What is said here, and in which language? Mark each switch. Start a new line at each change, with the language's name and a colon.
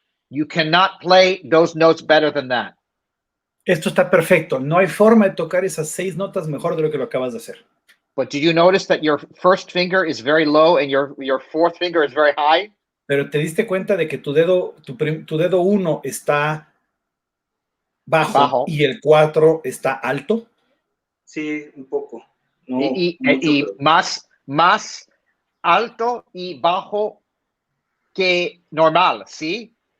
English: You cannot play those notes better than that.
Spanish: Esto está perfecto. No hay forma de tocar esas 6 notas mejor de lo que lo acabas de hacer.
English: But do you notice that your first finger is very low and your fourth finger is very high?
Spanish: Pero te diste cuenta de que tu dedo 1 está bajo y el 4 está alto. Sí, un poco. No, y mucho, más alto y bajo que normal, ¿sí?